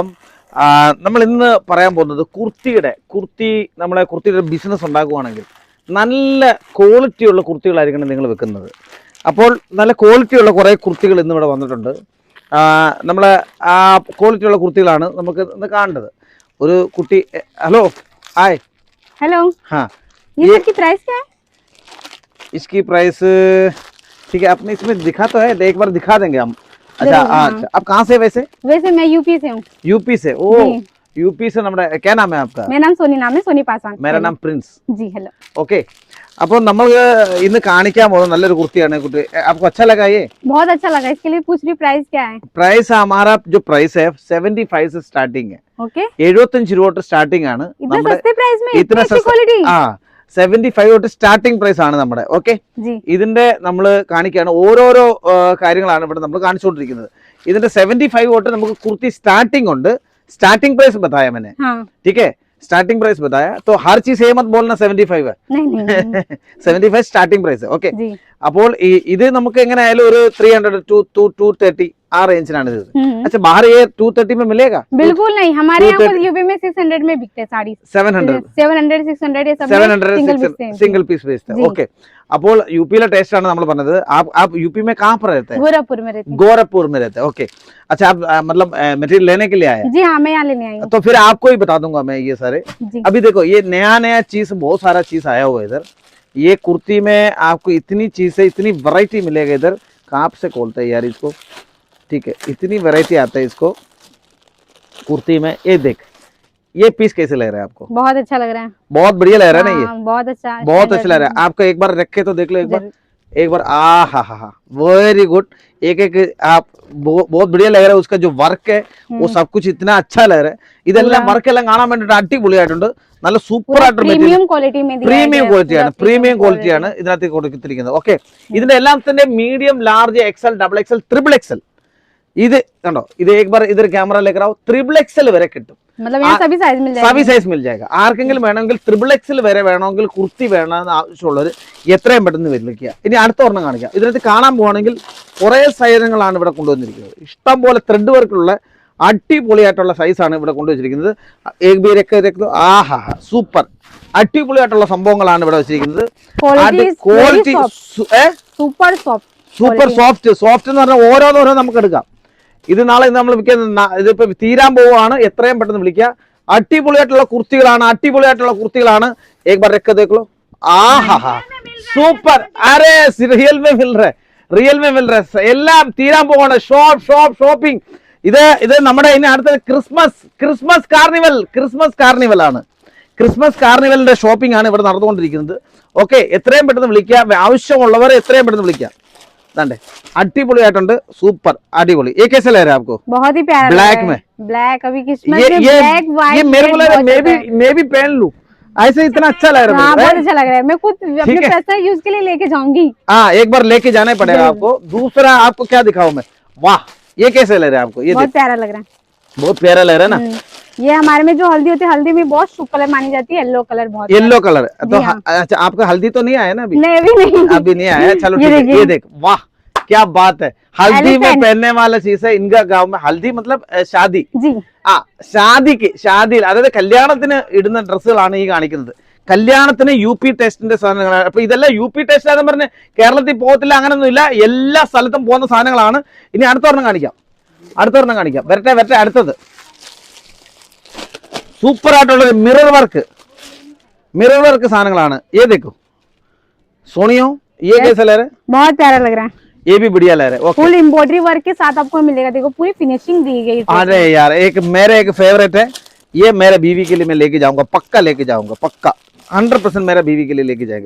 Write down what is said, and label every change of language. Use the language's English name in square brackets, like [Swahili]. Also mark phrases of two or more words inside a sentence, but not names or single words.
[Malayalam] നമ്മൾ ഇന്ന് പറയാൻ പോകുന്നത് കുർത്തിയുടെ ബിസിനസ് ഉണ്ടാക്കുകയാണെങ്കിൽ നല്ല ക്വാളിറ്റിയുള്ള കുർത്തികളായിരിക്കണം നിങ്ങൾ വെക്കുന്നത്. അപ്പോൾ നല്ല ക്വാളിറ്റിയുള്ള കുറേ കുർത്തികൾ ഇന്ന് ഇവിടെ വന്നിട്ടുണ്ട്. നമ്മളെ ആ ക്വാളിറ്റിയുള്ള കുർത്തികളാണ് നമുക്ക് ഇന്ന് കാണേണ്ടത്. ഒരു കുട്ടി [English] hello hi [Hindi] हेलो हाँ ये की प्राइस क्या है? इसकी प्राइस ठीक है, आपने इसमें दिखा तो है, एक बार दिखा देंगे हम. अच्छा अच्छा, आप कहाँ से वैसे? वैसे मैं यूपी से हूँ. यूपी से? ओ यूपी से. നമ്മുടെ क्या नाम है आपका? मेरा नाम सोनी नाम है, सोनी पासवान. मेरा नाम प्रिंस. जी हेलो. ओके, [Malayalam] അപ്പോൾ നമ്മൾ ഇന്ന് കാണിക്കാൻ പോകുന്ന നല്ലൊരു കുർത്തിയാണ്. [Hindi] കുട്ടി आपको अच्छा लगा ये? बहुत अच्छा लगा. इसके लिए पूछ रही प्राइस क्या है? प्राइस हमारा जो प्राइस है 75 से स्टार्टिंग है. ओके [Malayalam] 75 രൂപ തൊട്ട് സ്റ്റാർട്ടിംഗ് ആണ്. [Hindi] इतना सस्ते प्राइस में इतना अच्छी क्वालिटी. [Malayalam] ആ 75 തൊട്ട് [English] starting price [Malayalam] ആണ് നമ്മുടെ. ഓക്കെ, ഇതിന്റെ നമ്മൾ കാണിക്കുകയാണ്. ഓരോരോ കാര്യങ്ങളാണ് ഇവിടെ നമ്മൾ കാണിച്ചുകൊണ്ടിരിക്കുന്നത്. ഇതിന്റെ 75 തൊട്ട് നമുക്ക് കുർത്തി സ്റ്റാർട്ടിംഗ് ഉണ്ട്. [English] starting price [Hindi] बताया मैंने. हाँ. ठीक है, [English] starting price [Hindi] बताया तो हर चीज ये मत बोलना 75 है. नहीं. 75 [English] starting price [Hindi] है. ओके, [Malayalam] അപ്പോൾ ഇത് നമുക്ക് എങ്ങനെ ആയാലും ഒരു 300 to 230 [Hindi] आ रेंज है. अच्छा, बाहर ये 230 में मिलेगा? बिल्कुल नहीं, हमारे यहाँ यूपी में 600 में बिकते हैं साड़ी. 700 600 ये सब 700 सिंगल पीस बेचते हैं. ओके, [Malayalam] അപ്പോൾ यूपी टेस्ट ആണ് നമ്മൾ പറഞ്ഞത്. [Hindi] आप यूपी में कहाँ पर रहते हैं? गोरखपुर में रहते हैं. गोरखपुर में रहते हैं. ओके, अच्छा, आप मतलब मटेरियल लेने के लिए आए? जी हाँ, मैं यहाँ लेने आई हूँ. तो फिर आपको ही बता दूंगा मैं ये सारे. अभी देखो, ये नया चीज, बहुत सारा चीज आया हुआ है इधर. ये कुर्ती में आपको इतनी चीज है, इतनी वैरायटी मिलेगा इधर. कहाँ से खोलते हैं यार इसको? ठीक है, इतनी वैरायटी आता है इसको कुर्ती में. ये देख, ये पीस कैसे लग रहा है आपको? बहुत अच्छा लग रहा है. बहुत बढ़िया लग रहा है ना? ये बहुत अच्छा लग रहा है. आपको एक बार रखे तो देख लो एक बार. हा [English] very good. [Hindi] एक आप बहुत बढ़िया लग रहा है. उसका जो वर्क है वो सब कुछ इतना अच्छा लग रहा है. [Malayalam] ഇതെല്ലാം വർക്ക് എല്ലാം കാണാൻ വേണ്ടിട്ട് അടിപൊളിയായിട്ടുണ്ട്. നല്ല സൂപ്പർ ആയിട്ട് പ്രീമിയം ക്വാളിറ്റിയാണ് ഇതിനകത്ത് കൊടുത്തിരിക്കുന്നത്. ഓക്കെ, ഇതിന്റെ എല്ലാത്തിന്റെ [English] medium, large, XL, double XL, triple XL. [Malayalam] ഇത് കണ്ടോ, ഇത് [Hindi] एक बार इधर कैमरा लेकर आओ. [English] triple XL [Malayalam] വരെ കിട്ടും. [Hindi] मतलब यहाँ सभी साइज मिल जाएगा. [Malayalam] ആർക്കെങ്കിലും വേണമെങ്കിൽ [English] triple XL [Malayalam] വരെ വേണമെങ്കിൽ കുർത്തി വേണമെന്ന് ആവശ്യമുള്ളവർ എത്രയും പെട്ടെന്ന് വിളിക്കുക. ഇനി അടുത്ത ഒരെണ്ണം കാണിക്കാം. ഇതിനകത്ത് കാണാൻ പോവാണെങ്കിൽ കുറേ സൈസുകളാണ് ഇവിടെ കൊണ്ടുവന്നിരിക്കുന്നത്. ഇഷ്ടം പോലെ ത്രെഡ് വർക്കുള്ള അടിപൊളിയായിട്ടുള്ള സൈസാണ് ഇവിടെ കൊണ്ടുവച്ചിരിക്കുന്നത്. സൂപ്പർ അടിപൊളിയായിട്ടുള്ള സംഭവങ്ങളാണ് ഇവിടെ വെച്ചിരിക്കുന്നത്. [English] quality super soft [Malayalam] എന്ന് പറഞ്ഞാൽ ഓരോന്നോരോ നമുക്ക് എടുക്കാം. ഇത് നാളെ നമ്മൾ ഇതിപ്പോ തീരാൻ പോവുകയാണ്. എത്രയും പെട്ടെന്ന് വിളിക്കുക. അടിപൊളിയായിട്ടുള്ള കുർത്തികളാണ്. [Hindi] एक बार रख के देख लो. [Malayalam] സൂപ്പർ. [Hindi] अरे रियल में मिल रहा है. [Malayalam] എല്ലാം തീരാൻ പോവാണ്. ഷോപ്പിംഗ്. ഇത് നമ്മുടെ ഇനി അടുത്ത [English] Christmas carnival [Malayalam] ആണ്. ക്രിസ്മസ് കാർണിവലിന്റെ ഷോപ്പിംഗ് ആണ് ഇവിടെ നടന്നുകൊണ്ടിരിക്കുന്നത്. ഓക്കെ, എത്രയും പെട്ടെന്ന് വിളിക്കുക. ആവശ്യമുള്ളവർ എത്രയും പെട്ടെന്ന് വിളിക്കുക. अടിപൊളിയായിട്ടുണ്ട്. സൂപ്പർ അടിപൊളി. [Hindi] ये कैसे लग रहा है आपको? बहुत ही प्यारा. ब्लैक अभी किस्मत में [English] black white. [Hindi] ये मेरे को लग रहा है मैं भी पहन लूं. ऐसे इतना अच्छा लग रहा है. बहुत अच्छा लग रहा है. मैं खुद अपने [English] personal use [Hindi] के लिए लेके जाऊंगी. हाँ, एक बार लेके जाना ही पड़ेगा आपको. दूसरा आपको क्या दिखाऊं मैं? वाह, ये कैसे लग रहा है आपको? ये बहुत प्यारा लग रहा है. बहुत प्यारा लग रहा है ना? ये हमारे में जो हल्दी होती है, हल्दी में बहुत शुभ कलर मानी जाती है. [English] yellow colour [Hindi] बहुत. [English] yellow colour [Hindi] तो अच्छा, आपका हल्दी तो नहीं आया ना अभी? नहीं, अभी नहीं आया. चलो ठीक है. ये देख, वाह क्या बात है. हल्दी में पहनने वाला चीज है. इनका गांव में हल्दी मतलब शादी. [Malayalam] ഷാദിയിൽ, അതായത് കല്യാണത്തിന് ഇടുന്ന ഡ്രസ്സുകളാണ് ഈ കാണിക്കുന്നത്. കല്യാണത്തിന് UP ടെസ്റ്റിന്റെ സാധനങ്ങളാണ്. അപ്പൊ ഇതെല്ലാം UP ടെസ്റ്റ് ആണെന്ന് പറഞ്ഞ് കേരളത്തിൽ പോകത്തില്ല, അങ്ങനൊന്നും ഇല്ല. എല്ലാ സ്ഥലത്തും പോകുന്ന സാധനങ്ങളാണ്. ഇനി അടുത്തൊരെണ്ണം കാണിക്കാം. വരട്ടെ. അടുത്തത് സൂപ്പർ ആയിട്ടുള്ള [English] mirror work [Malayalam] സാധനങ്ങളാണ്. [Hindi] ये देखो सोनियो, ये कैसा लग रहा है? बहुत प्यारा लग रहा है. ये भी बढ़िया लग रहा है. [English] full embroidery work [Hindi] के साथ आपको मिलेगा. देखो पूरी फिनिशिंग दी गई. अरे यार, एक फेवरेट है. ये मेरे बीवी के लिए मैं लेके जाऊंगा. पक्का 100% मेरा बीवी के लिए लेके जाएंगे.